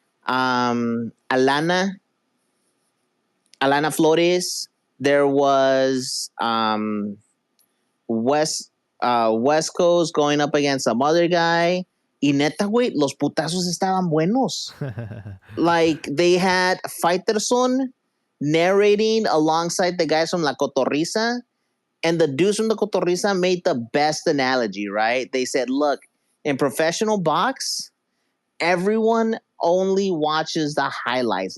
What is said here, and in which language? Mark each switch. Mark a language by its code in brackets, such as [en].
[en] Alana Flores. There was West Coast going up against some other guy. [es] Y neta, güey, los putazos estaban buenos. [en] Like, they had Fighterson narrating alongside the guys from La Cotorrisa. And the dudes from the Cotorrisa made the best analogy, right? They said, look, in professional box, everyone only watches the highlights.